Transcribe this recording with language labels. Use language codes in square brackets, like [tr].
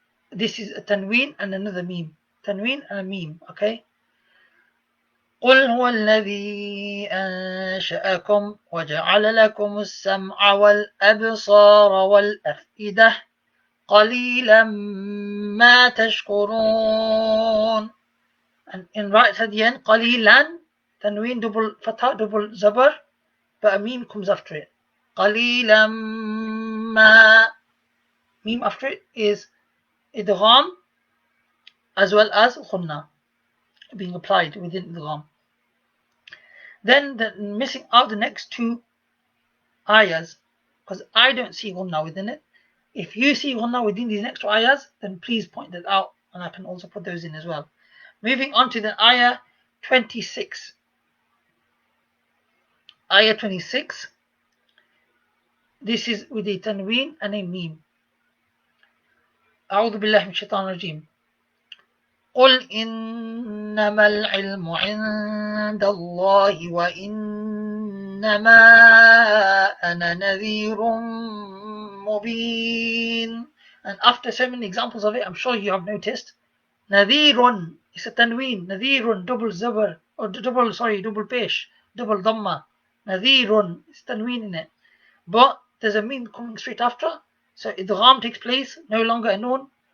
[en] This is a tanween and another meme. Tanween and a meme, okay? [ar] قل هو الذي أنشأكم وجعل لكم السمع والأبصار والأفئدة قليلا ما تشكرون. [en] And in right at the end, قليلا, tanween double fatha, double zabar, but a meme comes after it. [ar] قليلا ما, [en] meme after it is idgham as well as ghunna being applied within idgham. Then missing out the next 2 ayahs, because I don't see ghunna within it. If you see ghunna within these next 2 ayahs, then please point that out, and I can also put those in as well. Moving on to the ayah 26. Ayah 26. This is with a tanween and a meme. [ar] أعوذ بالله من الشيطان الرجيم. قل إنما العلم عند الله وإنما أنا نذير مبين. [en] And after so many examples of it, I'm sure you have noticed, nadhirun is a tanween, nadhirun, double zabar, or double pesh, double dhamma. Nadhirun is tanween in it. But there's a meme coming straight after, so idgham takes place, no longer a noon.